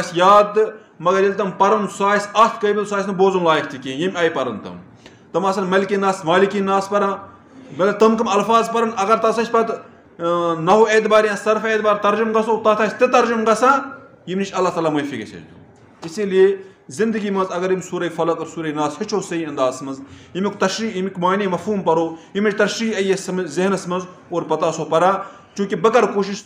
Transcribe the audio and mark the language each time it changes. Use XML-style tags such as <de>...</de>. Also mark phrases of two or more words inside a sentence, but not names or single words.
<ks>آسہِ یاد تہٕ مگر ییٚلہِ تِم پَرُن سُہ آسہِ اَتھ قٲبِل سُہ آسہِ نہٕ بوزُن لایق تہِ کینٛہہ ییٚمہِ آیہِ پَرَن تِم آسَن ملکی ناس مالکی ناس پَران مطلب تِم کٕم الفاظ پَرَن اگر تَتھ أسۍ پَتہٕ نحو اعتبار یا صرف اعتبار ترجُم گژھو تَتھ آسہِ تہِ ترجُم گژھان ییٚمہِ نِش اللہ تعالیٰ معٲفی گژھِ دیُن</ks> <ur>اسی لیے</ur> <ks>زندگی منٛز اگر یِم سورہ فلق اور سورہ ناس ہیٚچھو صحیح اندازَس منٛز ییٚمیُک تشریح ییٚمیُک معنی مفہوٗم پَرو ییٚمِچ تشریح یی اَسہِ ذہنَس منٛز اور پَتہٕ آسو پَران چوٗنٛکہِ بہٕ کَرٕ کوٗشِش</ks>